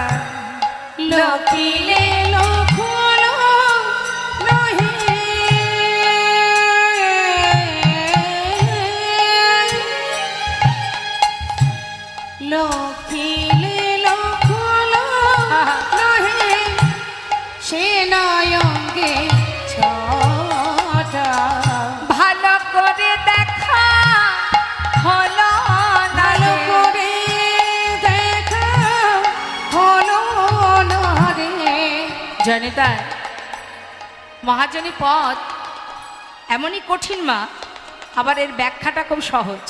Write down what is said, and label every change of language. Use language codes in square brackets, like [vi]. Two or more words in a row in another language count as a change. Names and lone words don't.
[mai] লখিলে লখল নাহে লখিলে লখল নাহে সেনায়ঙ্গে ছটা। [bn] ভালো করে দেখা হলো না ভালো করে দেখা হলো না রে। জনিতা, মহাজনী পদ এমনই কঠিন মা, আবার এর ব্যাখ্যাটা খুব সহজ।